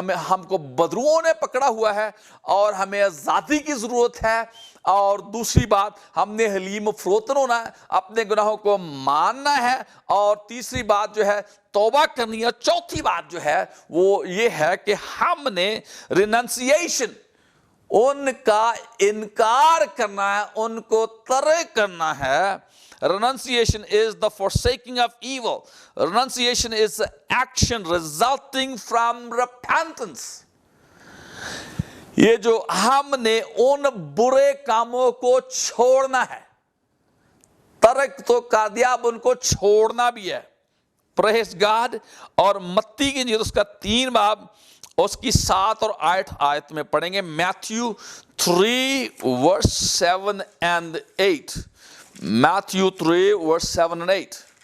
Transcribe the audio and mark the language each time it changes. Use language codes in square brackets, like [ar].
[ur] ہم کو بدروؤں نے پکڑا ہوا ہے اور ہمیں آزادی کی ضرورت ہے۔ اور دوسری بات، ہم نے حلیم فروتن ہونا ہے، اپنے گناہوں کو ماننا ہے۔ اور تیسری بات جو ہے توبہ کرنی ہے۔ چوتھی بات جو ہے وہ یہ ہے کہ ہم نے ریننسیشن، ان کا انکار کرنا ہے، ان کو ترک کرنا ہے۔ [en] Renunciation is the forsaking of evil. Renunciation is the action resulting from repentance. [ur] یہ جو ہم نے ان برے کاموں کو چھوڑنا ہے، ترک تو کر دیا، اب ان کو چھوڑنا بھی ہے۔ [en] Praise God۔ [ur] اور متی کی انجیل اس کا 3 باب اس کی 7 اور 8 آیت میں پڑھیں گے۔ [en] Matthew 3 verse 7 and 8۔ [ur] Matthew 3 verse 7 and 8۔